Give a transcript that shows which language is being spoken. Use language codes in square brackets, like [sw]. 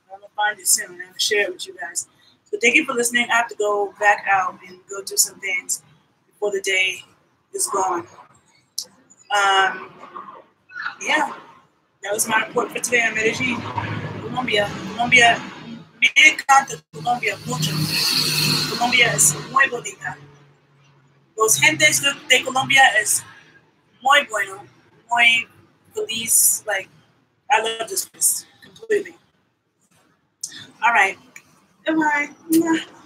[en] I'm going to find it soon, and I'm going to share it with you guys. So thank you for listening. I have to go back out and go do some things before the day is gone. Yeah, that was my report for today on Medellin, Colombia. [es] Me encanta Colombia mucho. Colombia es muy bonita. Los gentes de Colombia es muy bueno, muy feliz. [en] Like, I love this place completely. All right. Goodbye. Yeah.